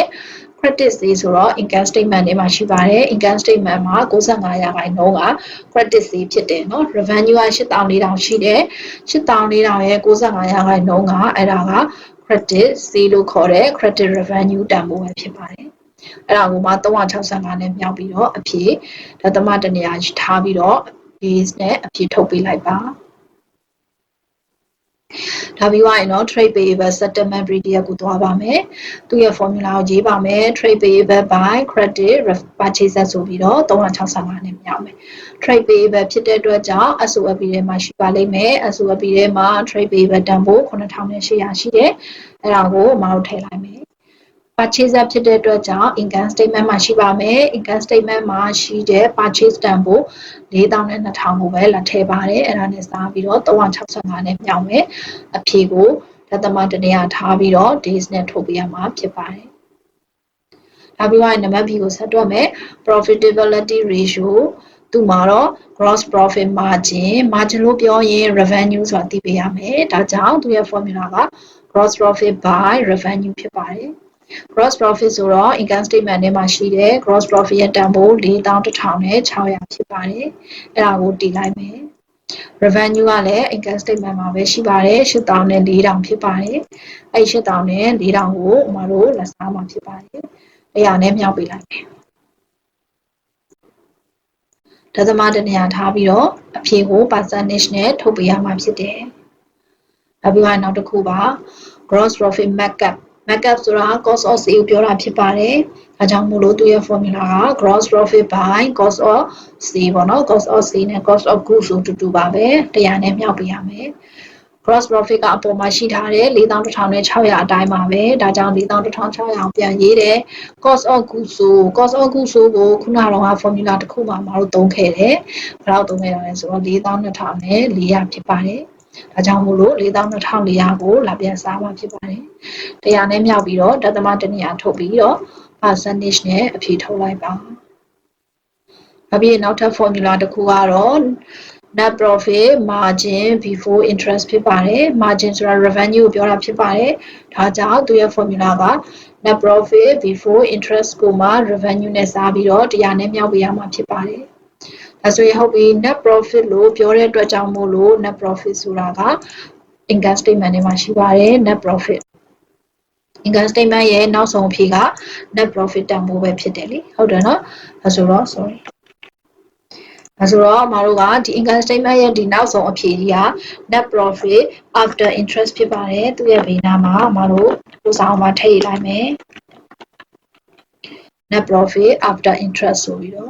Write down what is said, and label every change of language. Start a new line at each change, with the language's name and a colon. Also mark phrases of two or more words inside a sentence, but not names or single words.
English: credit sale
Burmese: ဆိုတော့
English: income statement
Burmese: ထဲမှာရှိပါတယ်
English: income statement
Burmese: မှာ95% က
English: credit sale
Burmese: ဖြစ်တယ်เนาะ revenue က8,400ရှိတယ်8,400ရဲ့95%ကအဲ့ဒါက
English: credit sale
Burmese: လို့ခေါ်တဲ့
English: credit revenue
Burmese: တန်ဖိုးပဲဖြစ်ပါတယ်အဲ့ဒါကိုမှ365နဲ့မြောက်ပြီးတော့အဖြေဒသမတနေရာထားပြီးတော့ base နဲ့အဖြေထုတ်ပေးလိုက်ပါ ဒါပြီးသွားရင်တော့
English: trade payable settlement period
Burmese: ကိုသွားပါမယ်သူရဲ့ formula ကိုရေးပါမယ်
English: trade payable by credit purchaser
Burmese: ဆိုပြီးတော့365နဲ့မြောက်မယ်
English: trade payable
Burmese: ဖြစ်တဲ့အတွက်ကြောင့် SOP ထဲမှာရှိပါလိမ့်မယ် SOP ထဲမှာ
English: trade payable
Burmese: တန်ဖိုး 9,800ရှိတယ်အဲ့ဒါကိုမအောင်ထည့်လိုက်မယ် purchaser ဖြစ်တဲ့အတွက်ကြောင့်
English: income statement
Burmese: မှာရှိပါမယ်
English: income statement
Burmese: မှာရှိတဲ့ purchase တန်ဖိုး42,000ကိုပဲလာထည့်ပါတယ်အဲ့ဒါ နဲ့စားပြီးတော့365နဲ့မြောက်မယ်အဖြေကိုဒသမတနေရာထားပြီးတော့ days နဲ့ထုတ်ပေးရမှာဖြစ်ပါတယ်ဒါပြီး တော့နံပါတ် B ကိုဆက်တွက်မယ်
English: profitability ratio
Burmese: သူမှာတော့
English: gross profit margin
Burmese: လို့ပြောရင် revenue ဆိုတာသိပေးရမယ် ဒါကြောင့်သူရဲ့ formula က
English: gross profit by revenue
Burmese: ဖြစ်ပါတယ်
English: gross profit
Burmese: ဆိုတော့
English: income statement
Burmese: ထဲမှာရှိတဲ့
English: gross profit
Burmese: ရဲ့တန်ဖိုး41,600ဖြစ်ပါတယ်အဲ့ဒါကိုတည်လိုက်မယ် revenue ကလည်း
English: income statement
Burmese: မှာပဲရှိပါတယ်8,400ဖြစ်ပါတယ်အဲ့8,400ကိုအမတို့လက်စားမှာဖြစ်ပါတယ်100နဲ့မြောက်ပေးလိုက်မယ် ဒသမတနေရာထားပြီးတော့အဖြေကို percentage နဲ့ထုတ်ပေးရမှာဖြစ်တယ်နောက်ပြီးတော့နောက်တစ်ခုပါ
English: gross profit markup
Burmese: ဆိုတာ
English: cost of sale
Burmese: ပြောတာဖြစ်ပါတယ်။ဒါကြောင့်မို့လို့သူရဲ့ formula က
English: gross profit by cost of sale
Burmese: ပေါ့နော်
English: cost of sale
Burmese: နဲ့
English: cost of goods
Burmese: ဆိုတူပါပဲ100နဲ့မြောက်ပေးရမယ်။
English: gross profit
Burmese: ကအပေါ်မှာရှိထားတဲ့41,600အတိုင်းပါပဲ။ဒါကြောင့်41,600ပြန်ရေးတယ်။
English: cost of goods
Burmese: ကိုခုနကတော့ formula တစ်ခုမှာမတို့သုံးခဲ့တယ်။ဘယ်လောက်သုံးခဲ့တာလဲဆိုတော့42,400ဖြစ်ပါတယ်။ဒါကြောင့်မို့လို့42,400ကိုလာပြန် စားမှာဖြစ်ပါတယ်။100နဲ့မြောက်ပြီးတော့ဒသမတနေရာထုတ်ပြီးတော့ percentage နဲ့အဖြေထုတ်လိုက်ပါ။နောက်ပြီးနောက်ထပ် formula တစ်ခုကတော့
English: net profit margin before interest
Burmese: ဖြစ်ပါတယ်။ margin ဆိုတာ revenue ကိုပြောတာဖြစ်ပါတယ်။ဒါကြောင့်သူရဲ့ formula က
English: net profit before interest
Burmese: ကိုမှ revenue နဲ့စားပြီးတော့100နဲ့မြောက် ပေးရမှာဖြစ်ပါတယ်။ဒါဆိုရင်ဟုတ်ပြီ
English: net profit
Burmese: လို့ပြောတဲ့အတွက်ကြောင့်မို့လို့
English: net profit
Burmese: ဆိုတာ က
English: income statement
Burmese: ထဲမှာရှိပါတယ်
English: net profit income statement
Burmese: ရဲ့နောက်ဆုံးအဖြေက
English: net profit
Burmese: တန်ဖိုးပဲဖြစ်တယ်လေဟုတ်တယ်နော်ဒါဆိုတော့ sorry ဒါဆိုတော့မတို့ကဒီ
English: income statement
Burmese: ရဲ့ဒီနောက်ဆုံးအဖြေကြီးက
English: net profit after interest
Burmese: ဖြစ်ပါတယ်သူရဲ့ဘေးနားမှာမတို့ကိုစာအောင်မှာထည့်လိုက်မယ်
English: net profit after interest
Burmese: ဆိုပြီးတော့